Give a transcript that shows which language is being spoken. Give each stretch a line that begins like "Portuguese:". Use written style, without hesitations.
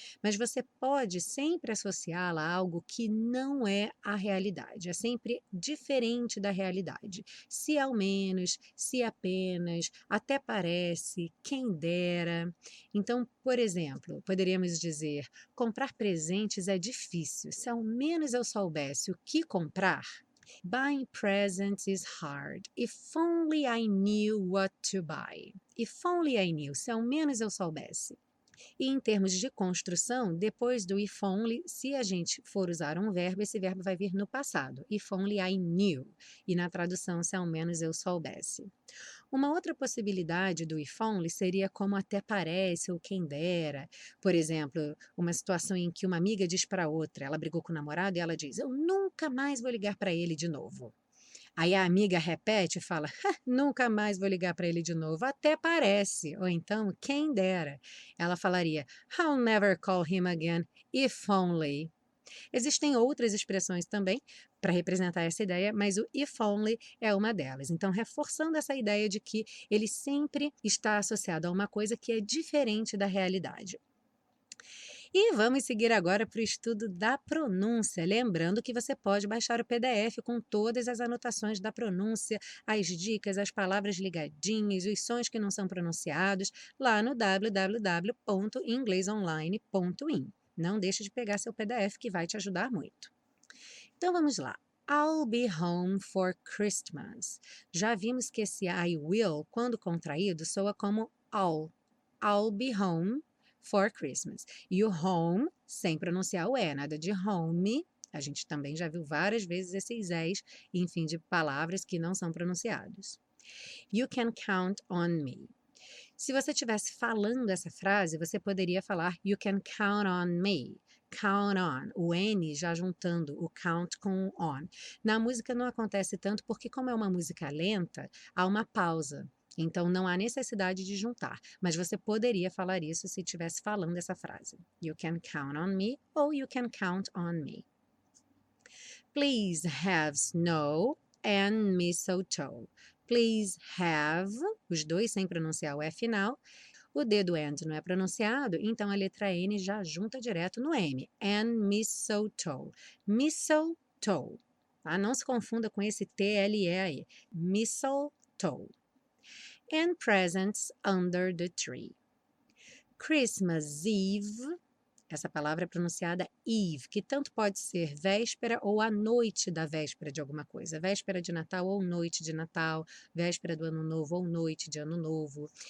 Portuguese: Mas você pode sempre associá-la a algo que não é a realidade, é sempre diferente da realidade. Se ao menos, se apenas, até parece, quem dera. Então, por exemplo, poderíamos dizer: comprar presentes é difícil. Se ao menos eu soubesse o que comprar.
English: Buying presents is hard. If only I knew what to buy. If only I knew.
Portuguese: Se ao menos eu soubesse. E em termos de construção, depois do if only, se a gente for usar um verbo, esse verbo vai vir no passado.
English: If only I knew.
Portuguese: E na tradução, se ao menos eu soubesse. Uma outra possibilidade do if only seria como até parece ou quem dera. Por exemplo, uma situação em que uma amiga diz para outra, ela brigou com o namorado e ela diz: eu nunca mais vou ligar para ele de novo. Aí a amiga repete e fala: nunca mais vou ligar para ele de novo, até parece. Ou então, quem dera. Ela falaria:
English: I'll never call him again, if only.
Portuguese: Existem outras expressões também para representar essa ideia, mas o if only é uma delas. Então, reforçando essa ideia de que ele sempre está associado a uma coisa que é diferente da realidade. E vamos seguir agora para o estudo da pronúncia, lembrando que você pode baixar o PDF com todas as anotações da pronúncia, as dicas, as palavras ligadinhas, os sons que não são pronunciados, lá no www.inglesonline.in. Não deixe de pegar seu PDF que vai te ajudar muito. Então vamos lá.
English: I'll be home for Christmas.
Portuguese: Já vimos que esse I will, quando contraído, soa como I'll.
English: I'll be home for Christmas.
Portuguese: E o home, sem pronunciar o E, nada de home. A gente também já viu várias vezes esses E's em fim de palavras que não são pronunciados.
English: You can count on me.
Portuguese: Se você estivesse falando essa frase, você poderia falar You can count on me. Count on, o N já juntando o count com o on. Na música não acontece tanto porque, como é uma música lenta, há uma pausa. Então não há necessidade de juntar, mas você poderia falar isso se estivesse falando essa frase.
English: You can count on me ou you can count on me. Please have snow and mistletoe.
Portuguese: Please have, os dois sem pronunciar o E final. O D do and não é pronunciado, então a letra N já junta direto no M.
English: And mistletoe. Mistletoe. Tá?
Portuguese: Não se confunda com esse TLE aí.
English: Mistletoe. And presents under the tree. Christmas Eve.
Portuguese: Essa palavra é pronunciada Eve, que tanto pode ser véspera ou a noite da véspera de alguma coisa. Véspera de Natal ou noite de Natal, véspera do Ano Novo ou noite de Ano Novo.